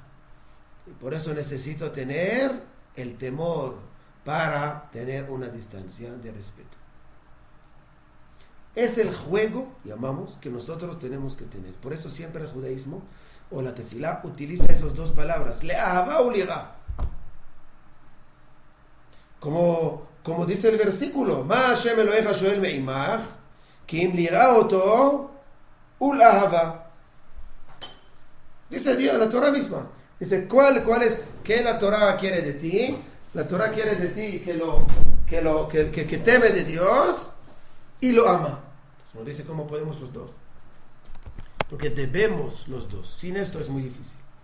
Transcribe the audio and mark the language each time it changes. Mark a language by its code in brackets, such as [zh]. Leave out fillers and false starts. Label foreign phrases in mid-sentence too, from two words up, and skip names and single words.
[es] Y por eso necesito tener el temor para tener una distancia de respeto. Es el juego, llamamos, que nosotros tenemos que tener. Por eso siempre el judaísmo o la tefilá utiliza esas dos palabras, [he] לאהבה וליראה. [es] Como dice el versículo, [he] מה השם אלהיך שואל מעמך כי אם ליראה אותו ולאהבה. [es] Dice Dios, la Torah misma. Dice, ¿qué la Torah quiere de ti? La Torah quiere de ti que teme de Dios y lo ama. Nos dice cómo podemos los dos. Porque debemos los dos. Sin esto es muy difícil.